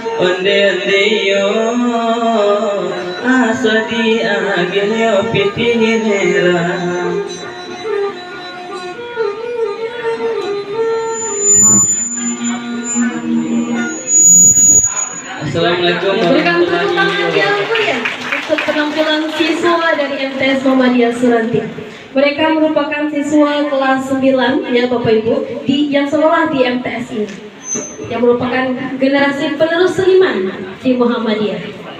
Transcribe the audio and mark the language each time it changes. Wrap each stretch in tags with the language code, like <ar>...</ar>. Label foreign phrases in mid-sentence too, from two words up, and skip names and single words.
<min>Onde yo, asa diagiah yo pitih merah.</min> <ar>السلام عليكم ورحمة الله وبركاته.</ar> <id>Untuk penampilan siswa dari MTS Muhammadiyah Suranti. Mereka merupakan siswa kelas 9 ya Bapak Ibu yang sekolah di MTS ini, yang merupakan generasi penerus seniman di Muhammadiyah.</id>